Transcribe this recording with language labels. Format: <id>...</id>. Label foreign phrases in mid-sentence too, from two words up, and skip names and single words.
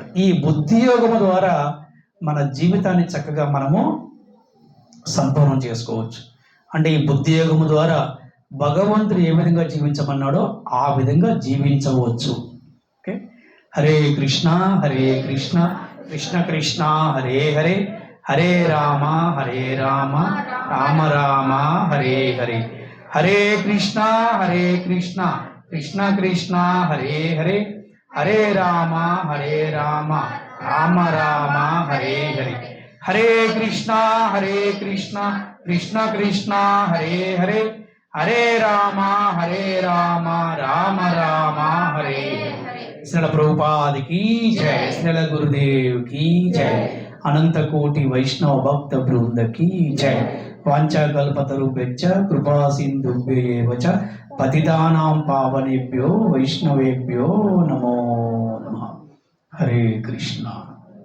<te>ఈ బుద్ధి యోగము ద్వారా మన జీవితాన్ని చక్కగా మనము సంపూర్ణం చేసుకోవచ్చు. అంటే ఈ బుద్ధి యోగము ద్వారా భగవంతుడు ఏ విధంగా జీవించమన్నాడో ఆ విధంగా జీవించవచ్చు. ఓకే, హరే కృష్ణ కృష్ణ కృష్ణ హరే హరే, హరే రామ రామ రామ హరే హరే, హరే కృష్ణ కృష్ణ కృష్ణ హరే హరే, హరే రామ రామ రామ హరే హరే, హరే కృష్ణ కృష్ణ కృష్ణ హరే హరే, హరే రామ రామ రామ హరే హరే. శ్రీల ప్రభుపాదికి జయ, శ్రీల గురుదేవ్ కి జయ, అనంత కోటి వైష్ణవ భక్త బృందకి జయ.</te> <sa>వాంఛాకల్పతరుభ్యశ్చ కృపా సింధుభ్యైవ చ పతితానాం పావనేభ్యో వైష్ణవేభ్యో నమో నమః.</sa> <te>హరే కృష్ణ.</te>